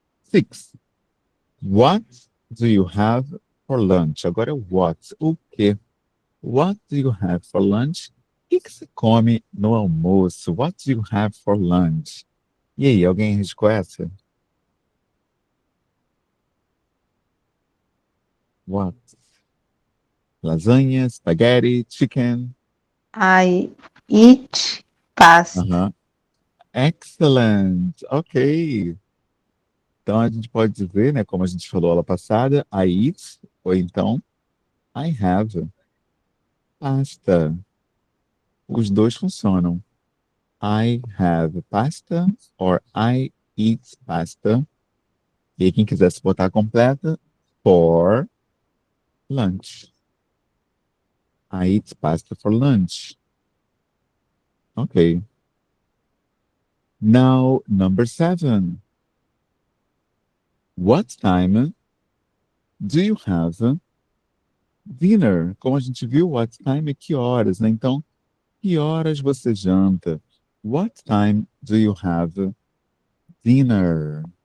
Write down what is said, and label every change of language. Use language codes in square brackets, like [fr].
[en] 6. What do you have for lunch? [pt] Agora é what? O quê? [en] What do you have for lunch? [pt] O que você come no almoço? [en] What do you have for lunch? [pt] E aí, alguém arriscou essa? [en] What? Lasanha, spaghetti, chicken? I eat pasta. Aham. Excellent. Ok. [pt] Então a gente pode dizer, né, como a gente falou aula passada, [en] I eat, [pt] ou então [en] I have pasta. [pt] Os dois funcionam. I have pasta or I eat pasta. E aí, quem quiser se botar completa, [en] for lunch. I eat pasta for lunch. Ok. Now, number 7. What time do you have dinner? [pt] Como a gente viu, [en] what time [pt] é que horas, né? Então, que horas você janta? [en] What time do you have dinner?